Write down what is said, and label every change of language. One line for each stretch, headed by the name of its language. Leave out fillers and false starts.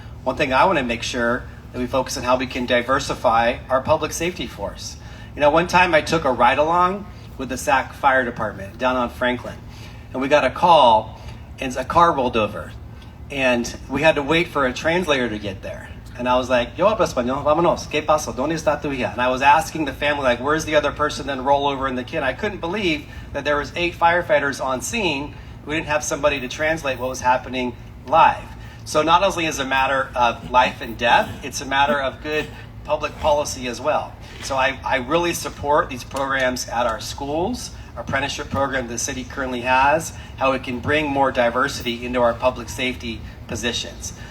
English: One thing I want to make sure that we focus on how we can diversify our public safety force. One time I took a ride-along with the Sac Fire Department down on Franklin, and we got a call, and a car rolled over, and we had to wait for a translator to get there. And I was like,
Spanish: yo hablo español, vámonos, ¿qué pasó? ¿Dónde está tu hija?
English: And I was asking the family, where's the other person? Then roll over in the kid. I couldn't believe that there was 8 firefighters on scene. We didn't have somebody to translate what was happening live. So not only is it a matter of life and death, it's a matter of good public policy as well. So I really support these programs at our schools, our apprenticeship program the city currently has, how it can bring more diversity into our public safety positions.